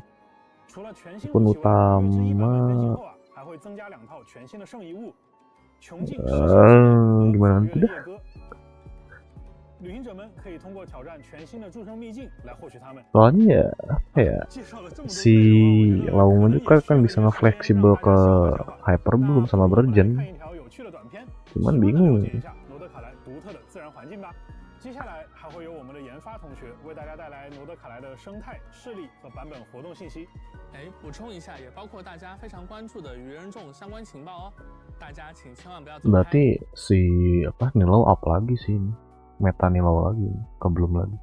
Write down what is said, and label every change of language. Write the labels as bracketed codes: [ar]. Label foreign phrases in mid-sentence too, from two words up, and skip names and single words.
[id] Akun utama. Gimana nanti dah? Soalnya apa ya, si Lauma juga kan bisa nge-fleksibel ke Hyperbloom sama Bergen. Cuman bingung. [zh] 接下来还会有我们的研发同学为大家带来罗德卡莱的生态、势力和版本活动信息。补充一下，也包括大家非常关注的愚人众相关情报哦。大家请千万不要走开。 [id] Berarti si apa Nilau up lagi sih ini. Meta Nilau lagi, belum lagi.